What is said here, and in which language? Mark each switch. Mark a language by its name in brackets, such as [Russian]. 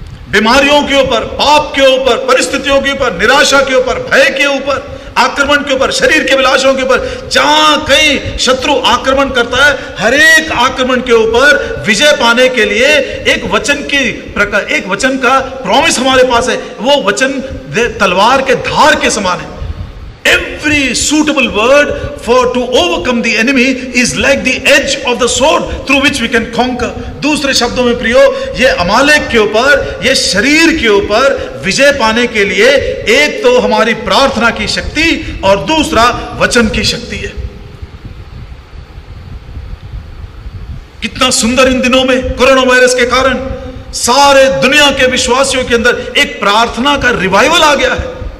[Hindi] बीमारियों के ऊपर, पाप के ऊपर, परिस्थितियों के ऊपर, निराशा के ऊपर, भय के ऊपर, आक्रमण के ऊपर, शरीर के विलासों के ऊपर, जहां कहीं शत्रु आक्रमण करता है, हर एक आक्रमण के ऊपर विजय पाने के लिए एक वचन की प्रकार, एक वचन का प्रॉमिस हमारे पास है। वो वचन तलवार के धार के समान है। [English] Every suitable word for to overcome the enemy is like the edge of the sword through which we can conquer. [Hindi] दूसरे शब्दों में प्रियो, ये अमालेक के ऊपर, ये शरीर के ऊपर विजय पाने के लिए एक तो हमारी प्रार्थना की शक्ति और दूसरा वचन की शक्ति है। कितना सुंदर इन दिनों में कोरोना वायरस के कारण सारे दुनिया के विश्वासियों के अंदर एक प्रार्थना का रिवाइवल आ गया है।